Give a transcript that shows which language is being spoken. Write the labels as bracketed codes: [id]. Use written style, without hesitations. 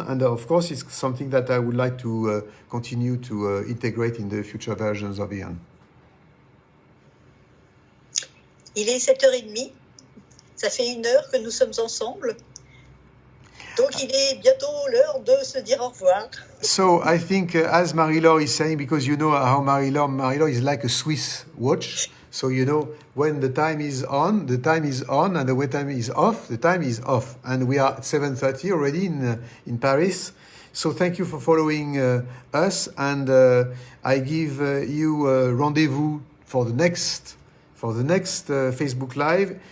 [en] And of course, it's something that I would like to continue to integrate in the future versions of Eon. [fr] Il est 7h30. Ça fait 1 heure que nous sommes ensemble. Donc, il est bientôt l'heure de se dire au revoir. [en] So I think, as Marie-Laure is saying, because you know how Marie-Laure is like a Swiss watch. So you know when the time is on, the time is on, and when the time is off, the time is off. And we are at 7:30 already in Paris. So thank you for following us, and I give you a rendezvous for the next Facebook Live.